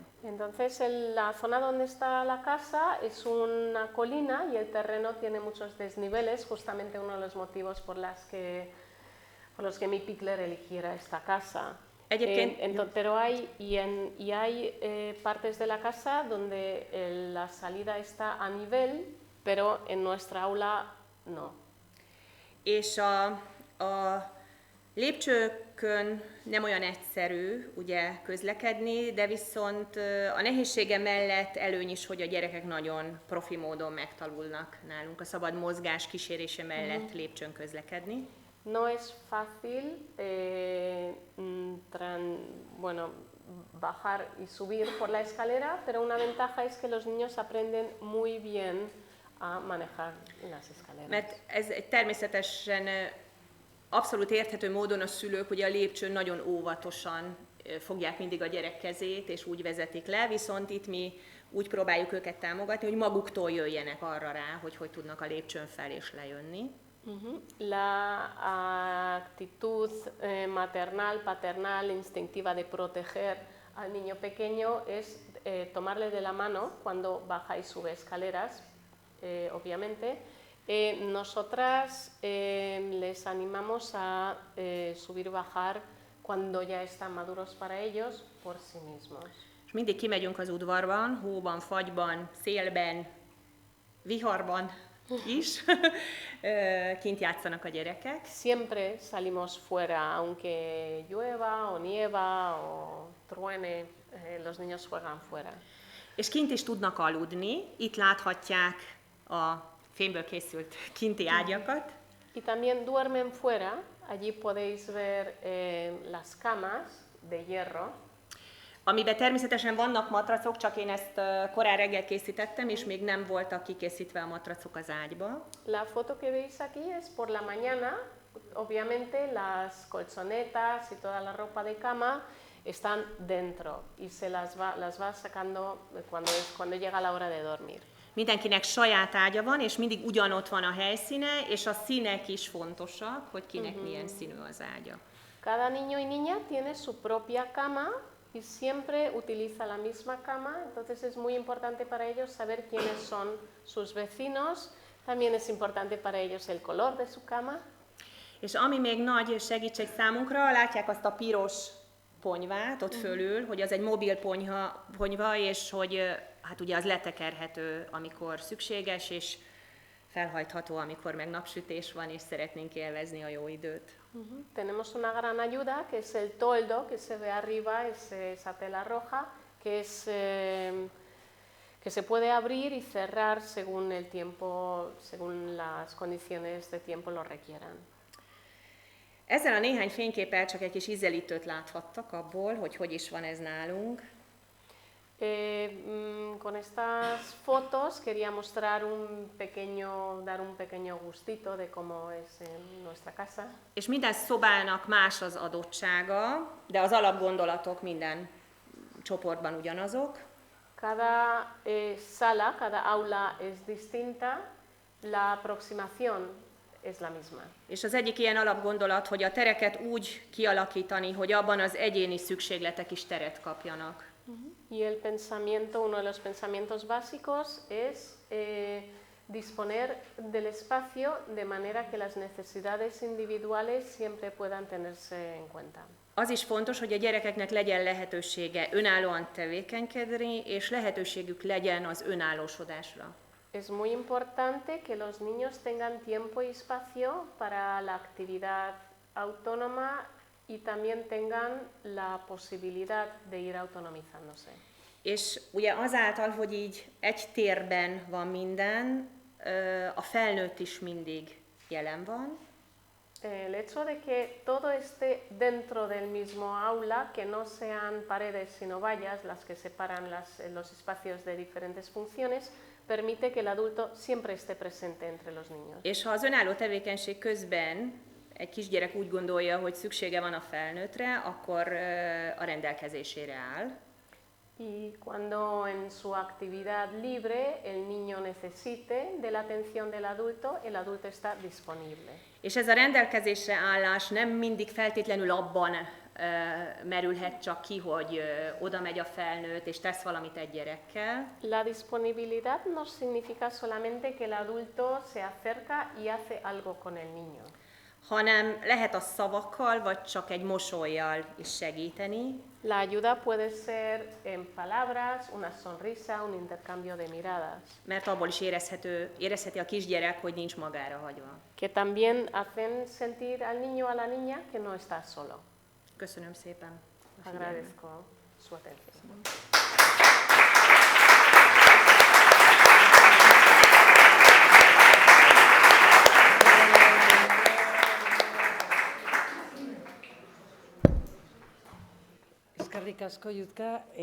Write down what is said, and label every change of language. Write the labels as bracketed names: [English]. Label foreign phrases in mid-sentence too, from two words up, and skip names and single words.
[Spanish] Entonces, la zona donde está la casa es una colina y el terreno tiene muchos desniveles, justamente uno de los motivos por los que mi Pickler eligiera esta casa. Pero hay partes de la casa donde la salida está a nivel, pero en nuestra aula no. [Hungarian] És a lépcsőkön nem olyan egyszerű ugye közlekedni, de viszont a nehézsége mellett előny is, hogy a gyerekek nagyon profi módon megtanulnak nálunk a szabad mozgás kísérése mellett lépcsőn közlekedni. [Spanish] No es fácil bajar y subir por la escalera, pero una ventaja es que los niños aprenden muy bien a manejar las escaleras. [Hungarian] Mert ez egy természetesen abszolút érthető módon a szülők ugye a lépcsőn nagyon óvatosan fogják mindig a gyerek kezét, és úgy vezetik le, viszont itt mi úgy próbáljuk őket támogatni, hogy maguktól jöjjenek arra rá, hogy tudnak a lépcsőn fel és lejönni. [Spanish] La actitud maternal, paternal, instintiva de proteger al niño pequeño es tomarle de la mano cuando baja y sube escaleras, obviamente. Nosotras les animamos a subir y bajar cuando ya están maduros para ellos por sí mismos. [Hungarian] És mindig kimegyünk az udvarban, hóban, fagyban, szélben, viharban is, kint játszanak a gyerekek. [Spanish] Siempre salimos fuera, aunque llueva o nieva o truene, los niños juegan fuera. [Hungarian] És kint is tudnak aludni, itt láthatják a fémből készült kinti ágyakat. [Spanish] Y también duermen fuera, allí podéis ver las camas de hierro. [Hungarian] Amiben természetesen vannak matracok, csak én ezt korán reggel készítettem, és még nem voltak kikészítve a matracok az ágyba. [Spanish] La foto que veis aquí es por la mañana. Obviamente las colchonetas y toda la ropa de cama están dentro y se las va sacando cuando llega la hora de dormir. [Hungarian] Mindenkinek saját ágya van, és mindig ugyanott van a helyszíne, és a színek is fontosak, hogy kinek milyen színű az ágya. [Spanish] Cada niño y niña tiene su propia cama y siempre utiliza la misma cama, entonces es muy importante para ellos saber quiénes son sus vecinos, también es importante para ellos el color de su cama. [Hungarian] És ami még nagy segítség számunkra, látják azt a piros ponyvát ott fölül, hogy az egy mobil ponyva, és hogy hát ugye az letekerhető, amikor szükséges, és felhajtható, amikor meg napsütés van, és szeretnénk élvezni a jó időt. [Spanish] Tenemos una gran ayuda, que es el toldo que se ve arriba, esa tela roja, que se puede abrir y cerrar según el tiempo, según las condiciones de tiempo lo requieran. [Hungarian] Ezzel a néhány fényképpel csak egy kis ízelítőt láthattak abból, hogy is van ez nálunk. [Spanish] Con estas fotos quería mostrar dar un pequeño gustito de cómo es en nuestra casa. [Hungarian] És minden szobának más az adottsága, de az alapgondolatok minden csoportban ugyanazok. [Spanish] Cada sala, cada aula es distinta, la aproximación es la misma. [Hungarian] És az egyik ilyen alapgondolat, hogy a tereket úgy kialakítani, hogy abban az egyéni szükségletek is teret kapjanak. [Spanish] Y el pensamiento, uno de los pensamientos básicos es disponer del espacio de manera que las necesidades individuales siempre puedan tenerse en cuenta. [Hungarian] Az is fontos, hogy a gyerekeknek legyen lehetősége önállóan tevékenykedni, és lehetőségük legyen az önállósodásra. [Spanish] Es muy importante que los niños tengan tiempo y espacio para la actividad autónoma y también tengan la posibilidad de ir autonomizándose. [Hungarian] És ugye azáltal, hogy így egy térben van minden, a felnőtt is mindig jelen van. [Spanish] El hecho de que todo esté dentro del mismo aula, que no sean paredes sino vallas las que separan los espacios de diferentes funciones, permite que el adulto siempre esté presente entre los niños. [Hungarian] És ha az önálló tevékenység közben egy kisgyerek úgy gondolja, hogy szüksége van a felnőttre, akkor a rendelkezésére áll. [Spanish] Y cuando en su actividad libre el niño necesite de la atención del adulto, el adulto está disponible. [Hungarian] És ez a rendelkezésre állás nem mindig feltétlenül abban merülhet csak ki, hogy oda megy a felnőtt és tesz valamit egy gyerekkel. [Spanish] La disponibilidad no significa solamente que el adulto se acerca y hace algo con el niño. [Hungarian] Hanem lehet a szavakkal, vagy csak egy mosollyal is segíteni. [Spanish] La ayuda puede ser en palabras, una sonrisa, un intercambio de miradas. [Hungarian] Mert abból is érezheti a kisgyerek, hogy nincs magára hagyva. [Spanish] Que también hacen sentir al niño o a la niña que no está solo. [Hungarian] Köszönöm szépen. [Spanish] Agradezco su atención. [Basque] Eskerrik asko, Jutka.